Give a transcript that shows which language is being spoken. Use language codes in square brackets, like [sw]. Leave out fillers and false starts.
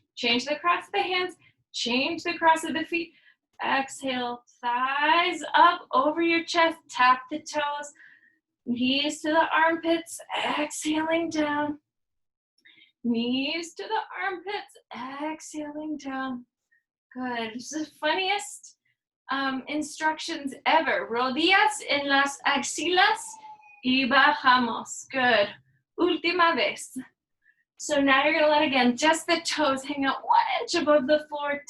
[en] Change the cross of the hands. Change the cross of the feet. Exhale, thighs up over your chest. Tap the toes. Knees to the armpits. Exhaling down. Knees to the armpits. Exhaling down. Good. This is the funniest instructions ever. [es] Rodillas en las axilas y bajamos. [en] Good. [es] Última vez. [en] So now you're going to let, again, just the toes hang out 1 inch above the floor.